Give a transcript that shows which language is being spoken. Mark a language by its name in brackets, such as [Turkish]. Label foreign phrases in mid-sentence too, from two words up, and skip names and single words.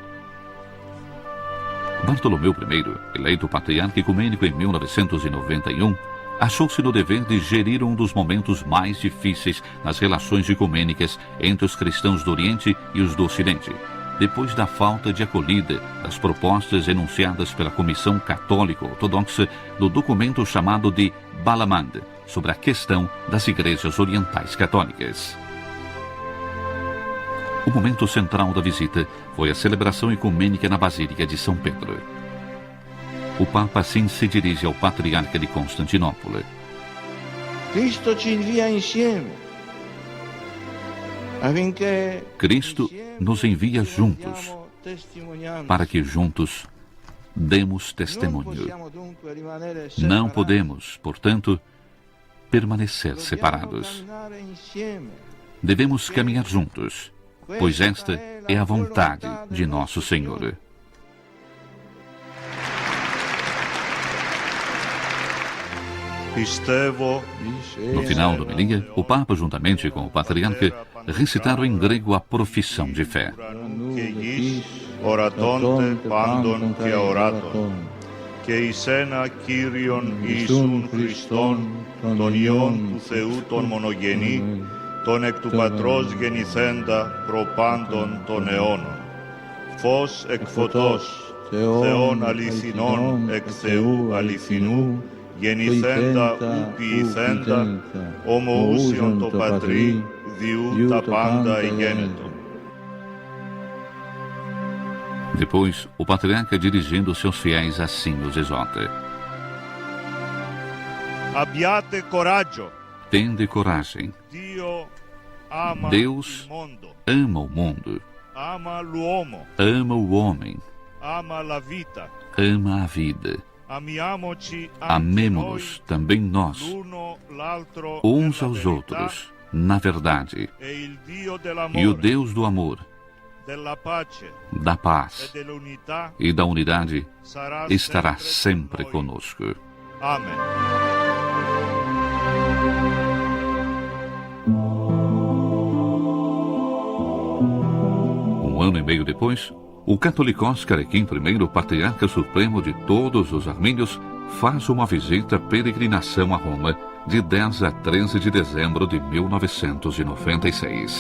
[Portuguese] Bartolomeu I, eleito patriarca ecumênico em 1991, achou-se no dever de gerir um dos momentos mais difíceis nas relações ecumênicas entre os cristãos do Oriente e os do Ocidente, depois da falta de acolhida das propostas enunciadas pela Comissão Católica Ortodoxa no documento chamado de Balamand, sobre a questão das igrejas orientais católicas. O momento central da visita foi a celebração ecumênica na Basílica de São Pedro. O Papa assim se dirige ao patriarca de Constantinopla. [Italian] Cristo ci invia insieme, affinché [Portuguese] Cristo nos envia juntos, para que juntos demos testemunho. Não podemos, portanto, permanecer separados. Devemos caminhar juntos, pois esta é a vontade de nosso Senhor. No final da homilia, o Papa, juntamente com o patriarca, recitaram em grego a profissão de fé. [Greek] ορατών τε πάντων και ορατον, και εις ένα Κύριον Ιησούν Χριστόν, τον Υιόν του Θεού τον μονογενή, τον εκ του Πατρός γεννηθέντα προπάντων των αιώνων. Φως εκ φωτός, Θεόν αληθινών εκ Θεού αληθινού, γεννηθέντα ου ποιηθέντα, ομοούσιον το Πατρί, διού τα πάντα εγένετον. [Portuguese] Depois, o patriarca, dirigindo-se aos fiéis, assim os exorta. [Italian] Abbiate coraggio. [Portuguese] Tende coragem. Deus ama o mundo. [Italian] Ama l'uomo. [Portuguese] Ama o homem. [Italian] Ama la vita. [Portuguese] Ama a vida. Amemo-nos também nós, uns aos outros, na verdade. E o Deus do amor [Italian] della pace [Portuguese] da [Italian] e [Portuguese] paz [Italian] dell'unità [Portuguese] e da unidade [Italian] sarà [Portuguese] estará [Italian] sempre [Portuguese] sempre [Italian] con noi. [Portuguese] conosco. Amen. Um ano e meio depois, o catolicós Carequim I, patriarca supremo de todos os armênios, faz uma visita peregrinação a Roma de 10 a 13 de dezembro de 1996.